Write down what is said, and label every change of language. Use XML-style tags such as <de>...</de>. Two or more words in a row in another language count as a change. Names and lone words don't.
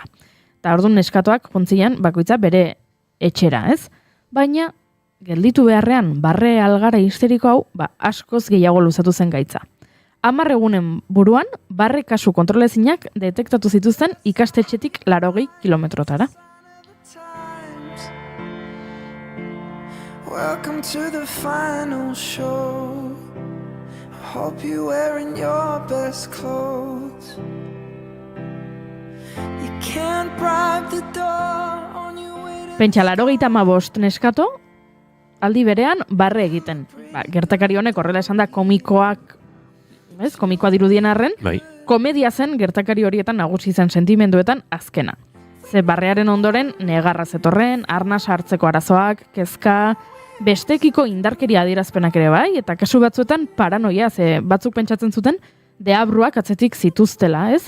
<eu>Eta orduan neskatoak jontzian bakoitza bere etxera, ez? Baina gelditu beharrean barre algara histeriko hau, askoz gehiago luzatu zen gaitza. 10 egunen buruan, barre kasu kontrolezinak detektatu zituzten ikastetxetik 80 kilometrotara.</eu> <en>Welcome to the final show. I hope you're wearing your best clothes. You can't bribe the door on your way to...</en> <eu>Pentsa 85 neskato, aldi berean barre egiten. Gertakari honek horrela esan da komikoa dirudien arren, Komedia zen gertakari horietan nagusi zen sentimenduetan azkena. Ze barrearen ondoren negarra zetorren, arnas hartzeko arazoak, kezka, bestekiko indarkeria adierazpenak ere bai, eta kasu batzuetan paranoia, ze batzuk pentsatzen zuten deabruak atzetik zituztela, ez?</eu>